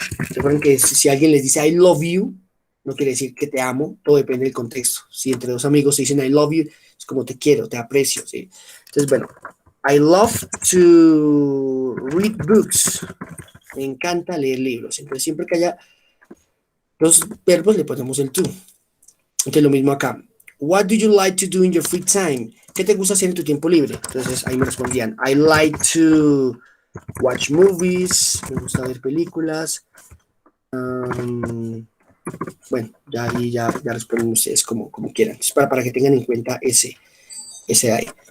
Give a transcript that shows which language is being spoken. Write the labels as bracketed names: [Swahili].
[Spanish] Recuerden que si alguien les dice [English] I love you, [Spanish] no quiere decir que te amo, todo depende del contexto. Si entre dos amigos se dicen [English] I love you, [Spanish] es como te quiero, te aprecio, ¿sí? Entonces, bueno, [English] I love to read books. [Spanish] Me encanta leer libros. Entonces, siempre que haya dos verbos, le ponemos el to. Entonces, lo mismo acá. [English] What do you like to do in your free time? [Spanish] ¿Qué te gusta hacer en tu tiempo libre? Entonces, ahí me respondían, [English] I like to watch movies. [Spanish] Me gusta ver películas. Bueno, ya ahí ya responden ustedes como quieran. Entonces, para que tengan en cuenta ese de ahí.